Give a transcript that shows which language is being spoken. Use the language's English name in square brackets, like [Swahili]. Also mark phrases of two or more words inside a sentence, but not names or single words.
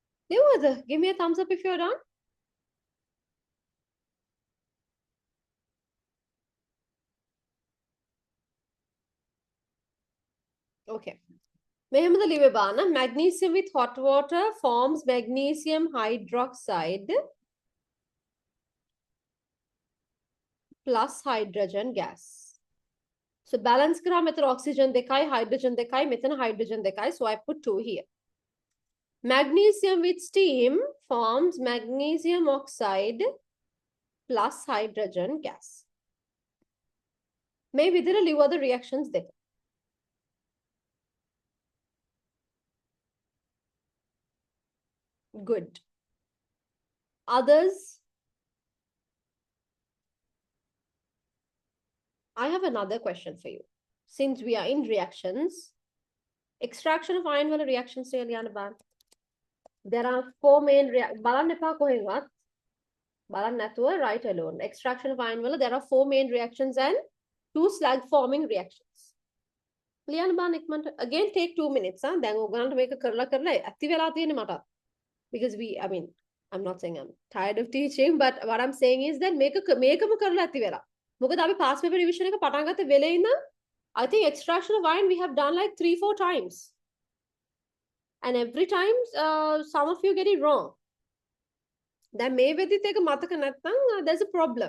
[English] Give me a thumbs up if you're done. Okay. [Sinhala] මෙහෙමද ලිවේ බාන [English] magnesium with hot water forms magnesium hydroxide plus hydrogen gas. So balance [Sinhala] කරා මෙතන oxygen දෙකයි hydrogen දෙකයි මෙතන hydrogen දෙකයි, [English] so I put 2 here. Magnesium with steam forms magnesium oxide plus hydrogen gas. [Sinhala] මේ විදිහට ලිව්වද reactions දෙක. [English] Good. Others? I have another question for you. Since we are in reactions, extraction of iron wala reactions there are 4 main [Sinhala] බලන් එපා කොහේවත් බලන් නැතුව [English] right alone. Extraction of iron wala there are 4 main reactions and 2 slag forming reactions. [Sinhala] ලියන්න බාන ඉක්මනට. [English] Again take 2 minutes. [Sinhala] දැන් ඔයගලන්ට මේක කරලා ඇති වෙලා තියෙන්නේ මට. [English] Because I'm not saying I'm tired of teaching, but what I'm saying is that [Sinhala] මේකම කරලා ඇති වෙලා. මොකද අපි [English] past paper revision [Sinhala] එක පටන් ගත්ත වෙලේ ඉඳන් [English] I think extraction of iron we have done like 3-4 times. And every time some of you get it wrong. Then maybe there's a problem.